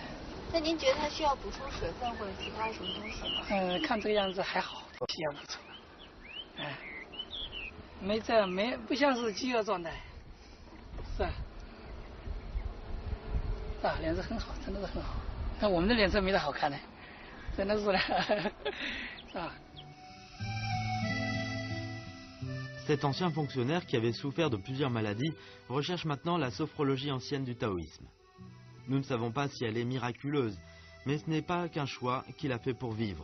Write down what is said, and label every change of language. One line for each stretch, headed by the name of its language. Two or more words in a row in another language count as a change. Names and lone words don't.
Chinese: 那您觉得他需要补充水分或者其他什么东西吗？看这个样子还好，需要补充。没不像是饥饿状态，是啊，脸色很好，真的是很好。但我们的脸色没得好看的。
French: Cet ancien fonctionnaire qui avait souffert de plusieurs maladies recherche maintenant la sophrologie ancienne du taoïsme. Nous ne savons pas si elle est miraculeuse, mais ce n'est pas qu'un choix qu'il a fait pour vivre.